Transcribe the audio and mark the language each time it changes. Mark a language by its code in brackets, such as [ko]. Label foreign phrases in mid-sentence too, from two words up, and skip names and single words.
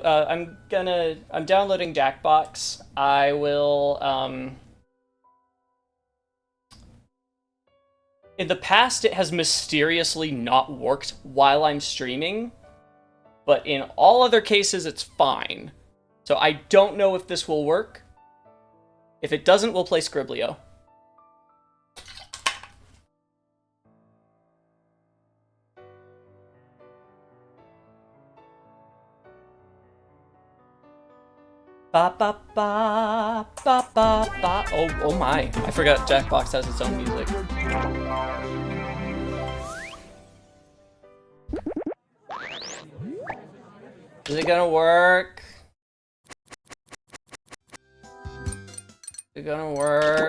[en] I'm downloading Jackbox. I will, in the past, it has mysteriously not worked while I'm streaming, but in all other cases, it's fine. So I don't know if this will work. If it doesn't, we'll play Scriblio. Ba ba ba ba ba ba. Oh my! I forgot Jackbox has its own music. Is it gonna work? Is it gonna work?